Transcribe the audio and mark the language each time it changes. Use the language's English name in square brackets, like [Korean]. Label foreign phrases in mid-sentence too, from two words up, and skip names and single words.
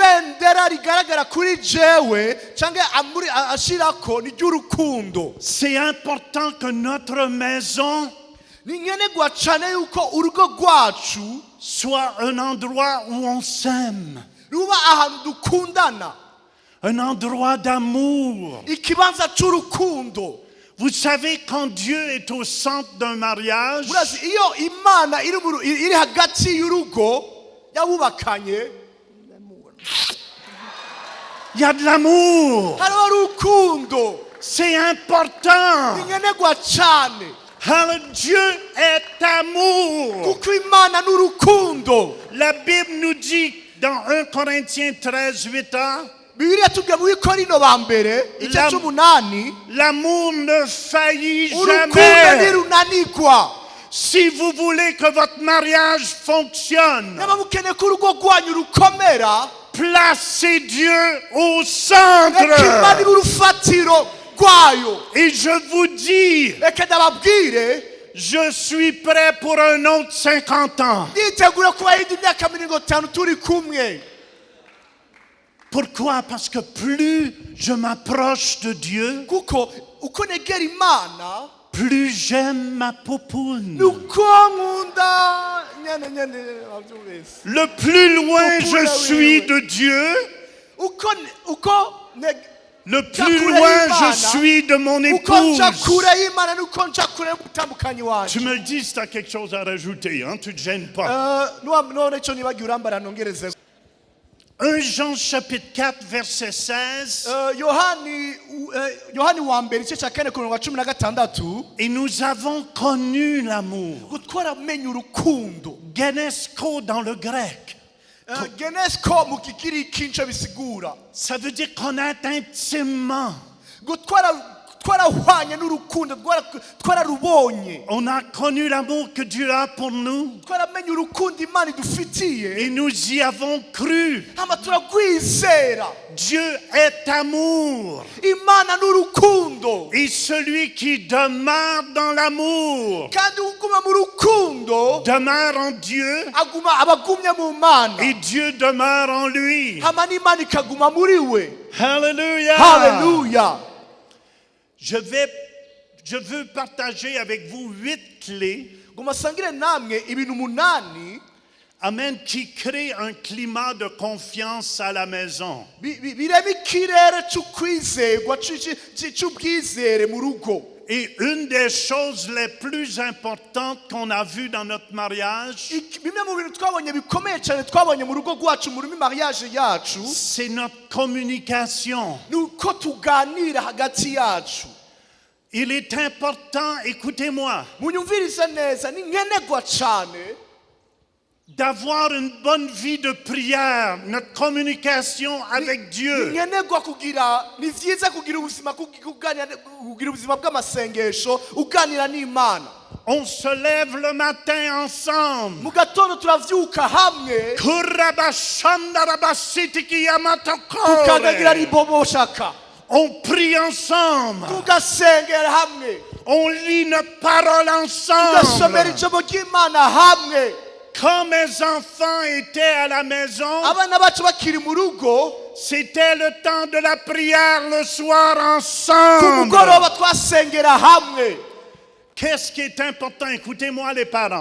[French] C'est important que notre maison soit un endroit où on s'aime. Un endroit d'amour. Vous savez, quand Dieu est au centre d'un mariage, [Rundi] murazi iyo imana iri hagati y'urugo yabubakanye [French] il y a de l'amour. [Rundi] hariho urukundo [French] C'est important. [Rundi] inkenegwa cyane [French] Dieu est amour. [Rundi] kuko imana n'urukundo. [French] La Bible nous dit dans 1 Corinthiens 13, 8a, [Rundi] Bibiliya tubwira mu Bikorino ba mbere igice cy'umunani [French] l'amour ne faillit [Rundi] urukundo [French] jamais. [Rundi] ntirunanirwa. [French] Si vous voulez que votre mariage fonctionne, [Rundi] niba mukeneye ko urugo rwanyu rukomera [French] placez Dieu au [Rundi] reka [French] centre. [Rundi] imana ibe urufatiro rwayo. [French] Et je vous dis, [Rundi] reka ndababwire [French] je suis prêt pour un autre 50 ans. [Rundi] nditegura kuba yindi myaka 50 turi kumwe. [French] Pourquoi? Parce que plus je m'approche de Dieu, [Rundi] kuko uko negera imana [French] plus j'aime ma poupoune. [Rundi] nuko nkunda nyene wabyumvise. [French] Le plus loin Poupoune, je suis de Dieu, [Rundi] uko [French] le plus loin je suis de mon [Rundi] uko nja [French] épouse. [Rundi] kure y'imana nuko nja kure y'umutambukanyi wanje. [French] Tu me le dis si tu as quelque chose à rajouter, hein? Tu ne te gênes pas. [Rundi] none icyo nibagiwe urambara nongereze. [French] 1 Jean chapitre 4 verset 16. [Rundi] yohani wa mbere igice cya 4:16. [French] Et nous avons connu l'amour. [Rundi] ngo twaramenye urukundo. [French] Genesko dans le grec. [Rundi] genesko mu kigiriki nicyo bisigura. [French] Ça veut dire connaître intimement. [Rundi] ngo twarahwanye n'urukundo twararubonye. [French] On a connu l'amour que Dieu a pour nous. [Rundi] twaramenye urukundo imana idufitiye. [French] Et nous y avons cru. [Rundi] hama turagwizera. [French] Dieu est amour. [Rundi] imana n'urukundo. [French] Et celui qui demeure dans l'amour [Rundi] kandi uguma mu rukundo [French] demeure en Dieu [Rundi] abagumye mu mana. [French] et Dieu demeure en lui. [Rundi] hama n'imana ikaguma muri we. [French] Hallelujah. [Rundi] Haleluya. [French] Je veux partager avec vous 8 clés, [Rundi] ngo masangire namwe ibintu 8 [French] amen, qui créent un climat de confiance à la maison. [Rundi] birema ikirere cy'ukwizerwa cy'ubwizere mu rugo. [French] Et une des choses les plus importantes qu'on a vues dans notre mariage, [Rundi] bimwe mu bintu twabonye bikomeye cyane twabonye mu rugo rwacu muri mariage yacu [French] c'est notre communication. [Rundi] nuko tuganira hagati yacu. [French] Il est important, écoutez-moi, [Rundi] munyumvirize neza ni nkenegwa cyane [French] d'avoir une bonne vie de prière, notre communication avec Dieu. [Rundi] ni nkenegwa kugira ni vyiza kugira ubuzima kugira ubuzima bw'amasengesho uganira n'Imana. [French] On se lève le matin ensemble. [Rundi] mu gatondo turavyuka hamwe tukandagira riboboshaka. [French] On prie ensemble. [Rundi] tugasengera hamwe. [French] On lit notre parole [Rundi] tugasomera [French] ensemble. [Rundi] ijambo ry'Imana hamwe. [French] Quand mes enfants étaient à la maison, [Rundi] abana bacu bakiri mu rugo [French] c'était le temps de la prière le soir [Rundi] ku [French] ensemble. [Rundi] mugoroba twasengera hamwe. [French] Qu'est-ce qui est important? Écoutez-moi les parents.